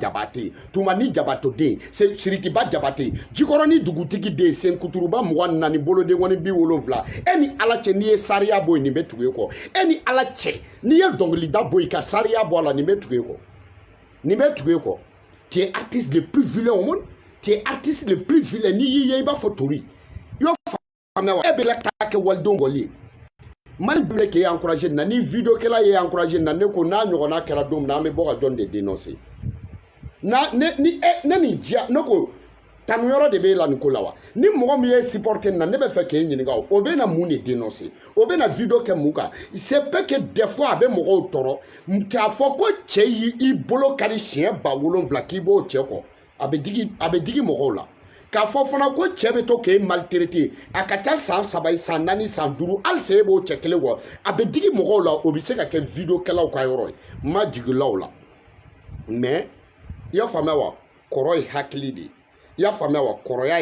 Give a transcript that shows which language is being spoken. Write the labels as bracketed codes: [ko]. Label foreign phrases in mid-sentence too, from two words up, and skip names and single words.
[bm] Jabate Tumani Jabato den Sirikiba Jabate Jikɔrɔni dugutigi den Senkuturuba 24 boloden kɔni 70 e ni ala cɛ n'i ye sariya bɔ yen nin bɛ tugu e kɔ e ni ala cɛ n'i ye dɔnkilida bɔ i ka sariya bɔ a la nin bɛ tugu e kɔ nin bɛ tugu e kɔ [fr] tu es artiste le plus vilain au monde tu es artiste le plus vilain [bm] n'i y'i ye i b'a fɔ tori i y'o faamuya wa e bɛ la k'a kɛ walidenw kɔli ye Mali bɛ k'e encouragé na ni vidéo kɛla ye encouragé na ne ko n'a ɲɔgɔnna kɛra don min na an bɛ bɔ ka jɔn de dénoncer na ne ni diya ne ko tanuyɔrɔ de b'e la nin ko la wa ni mɔgɔ min ye supporter na ne bɛ fɛ k'e ɲininka o bɛ na mun de dénoncer o bɛ na vidéo kɛ mun kan [fr] c'est pas que des fois [bm] a bɛ mɔgɔw tɔɔrɔ k'a fɔ ko cɛ y'i bolo kari siɲɛ 7,000 k'i b'o cɛ kɔ a bɛ digi mɔgɔw la k'a fɔ fana ko cɛ bɛ to k'e maltraiter a ka ca san 3 san 4 san 5 hali se e b'o cɛ kelen kɔ a bɛ digi mɔgɔw la o bɛ se ka kɛ vidéo kɛlaw ka yɔrɔ ye ma jigilaw la mais i y'a faamuya wa kɔrɔ ye hakili de i y'a faamuya wa kɔrɔya